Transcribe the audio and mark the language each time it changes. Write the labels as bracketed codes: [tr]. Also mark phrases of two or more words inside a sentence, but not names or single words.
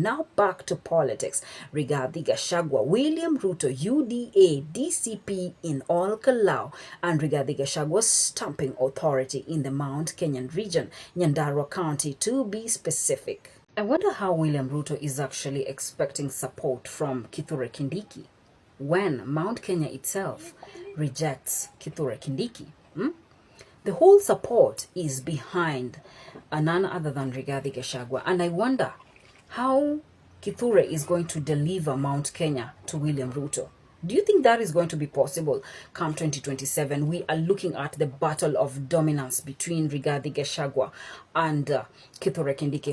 [en] Now back to politics. Rigathi Gachagua, William Ruto, UDA, DCP in Olkalau, and Rigathi Gachagua's stamping authority in the Mount Kenyan region, Nyandarua County to be specific. I wonder how William Ruto is actually expecting support from Kithure Kindiki when Mount Kenya itself rejects Kithure Kindiki. The whole support is behind none other than Rigathi Gachagua, and I wonder how Kithure is going to deliver Mount Kenya to William Ruto. Do you think that is going to be possible come 2027? We are looking at the battle of dominance between Rigathi Gachagua and Kithure Kindiki.